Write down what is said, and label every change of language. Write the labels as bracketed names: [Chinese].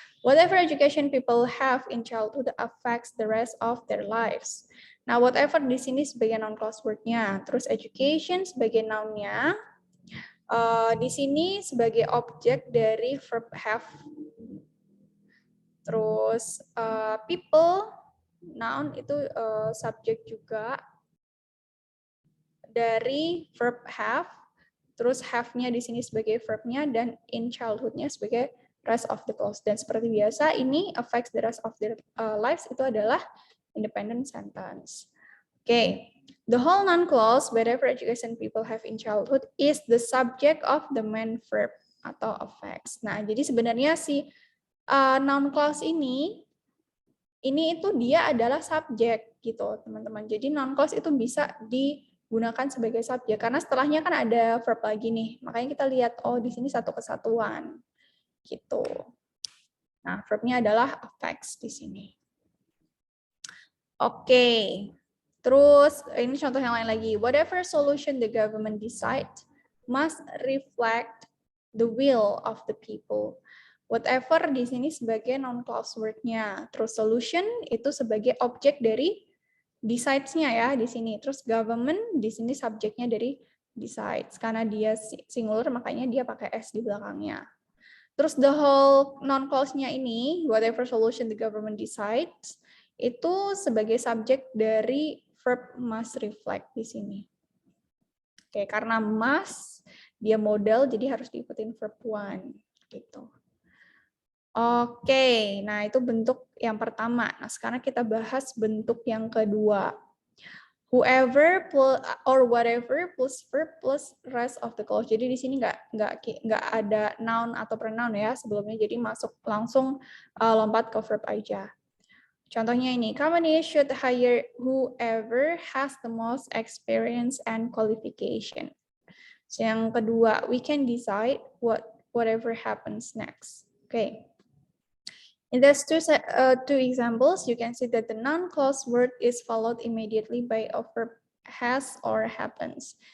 [English] Whatever education people have in childhood affects the rest of their lives. [Indonesian] Nah, whatever di sini sebagai noun clause word-nya, terus education sebagai noun-nya, di sini sebagai objek dari verb have, terus people, noun itu subjek juga dari verb have, terus have-nya di sini sebagai verb-nya, dan in childhood-nya sebagai rest of the clause. Dan seperti biasa, ini [English] affects the rest of their lives [Indonesian] itu adalah independent sentence. Okay. [English] The whole noun clause, whatever education people have in childhood, is the subject of the main verb atau affects. [Indonesian] Nah, jadi sebenarnya si noun clause ini itu dia adalah subjek gitu, teman-teman. Jadi noun clause itu bisa digunakan sebagai subjek karena setelahnya kan ada verb lagi nih. Makanya kita lihat, oh di sini satu kesatuan. Gitu. Nah, verb-nya adalah affects di sini. Oke. Terus ini contoh yang lain lagi. [English] Whatever solution the government decide must reflect the will of the people. [Indonesian] Whatever di sini sebagai noun clause word-nya. Terus solution itu sebagai objek dari decides-nya ya di sini. Terus government di sini subjeknya dari decides. Karena dia singular makanya dia pakai s di belakangnya. Terus the whole noun clause-nya ini, [English] whatever solution the government decides, [Indonesian] itu sebagai subjek dari verb must reflect di sini. Oke, karena must, dia modal, jadi harus diikutin verb one. Gitu. Oke, nah itu bentuk yang pertama. Nah sekarang kita bahas bentuk yang kedua. [English] Whoever or whatever plus verb plus rest of the clause. [Indonesian] Jadi di sini nggak ada noun atau pronoun ya sebelumnya. Jadi masuk langsung lompat ke verb aja. [English] Contohnya ini, company should hire whoever has the most experience and qualification. So, yang kedua, we can decide whatever happens next. Okay. In these two examples, you can see that the noun clause word is followed immediately by a verb has or happens.